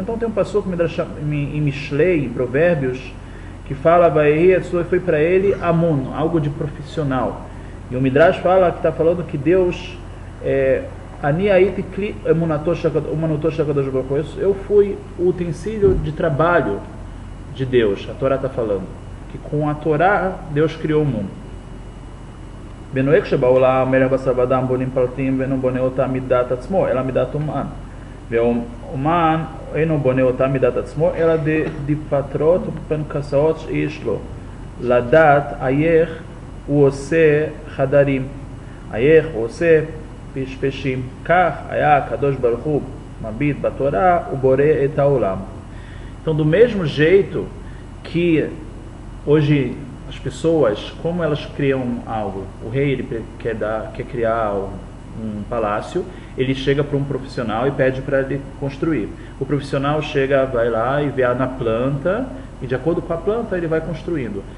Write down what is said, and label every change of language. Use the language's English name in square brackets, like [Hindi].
[Portuguese] Então tem um passuco em Mishlei, em Provérbios, que fala, foi para ele amun, algo de profissional. E o Midrash fala que está falando que Deus [Hebrew] ani aiti kli umanuto shel Kadosh Baruch Hu. [Portuguese] Eu fui o utensílio de trabalho de Deus. A Torá está falando que com a Torá Deus criou o mundo. [Hebrew] בנוהג שבעולם מלך בשר ודם בונים פלטים ואינו בונה אותה מידת עצמו אלא מידת אומן, ואומן אינו בונה אותה מידת עצמו אלא דיפטרות ופנקסאות שיש לו, לדעת איך הוא עושה חדרים, איך הוא עושה פשפשים. כך היה הקדוש ברוך הוא מביט בתורה ובורא את העולם. [Portuguese] Então, do mesmo jeito que hoje as pessoas, como elas criam algo, o rei ele quer criar um palácio, ele chega para um profissional e pede para ele construir. O profissional vai lá e vê na planta, e de acordo com a planta ele vai construindo.